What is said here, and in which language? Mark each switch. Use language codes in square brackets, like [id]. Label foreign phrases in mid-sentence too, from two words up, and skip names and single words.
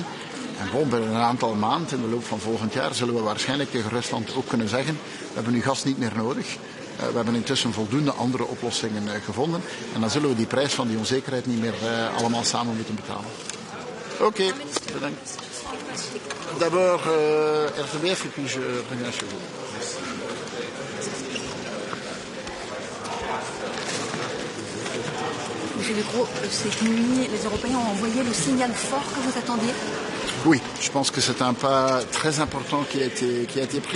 [nl] En gewoon binnen een aantal maanden, in de loop van volgend jaar, zullen we waarschijnlijk tegen Rusland ook kunnen zeggen, we hebben uw gas niet meer nodig. We hebben intussen voldoende andere oplossingen gevonden. En dan zullen we die prijs van die onzekerheid niet meer allemaal samen moeten betalen. Oké, bedankt. [fr] D'abord, RTBF, et puis je reviens chez vous. Monsieur Legros, cette nuit, les Européens ont envoyé le signal fort que vous attendiez? Oui, je pense que c'est un pas très important qui a été pris.